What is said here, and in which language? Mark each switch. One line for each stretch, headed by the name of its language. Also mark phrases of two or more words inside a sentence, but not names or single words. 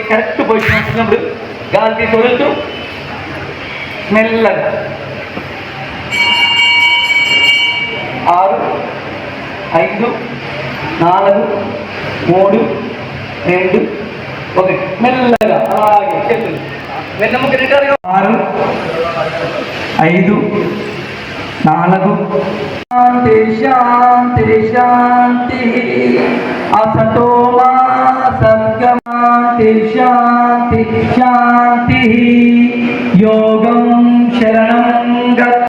English: correct position
Telugu: వచ్చినప్పుడు గాలి తీసి వదులుతూ మెల్లగా 6 5 4 3 2 1 మెల్లగా అలాగే చేతులు వెన్నెముక నిటారుగా 6
Sanskrit: 5 4 शान्तिः शान्तिः शान्तिः असतो मा सद्गमाति शांति शांति योगं शरणं गच्छ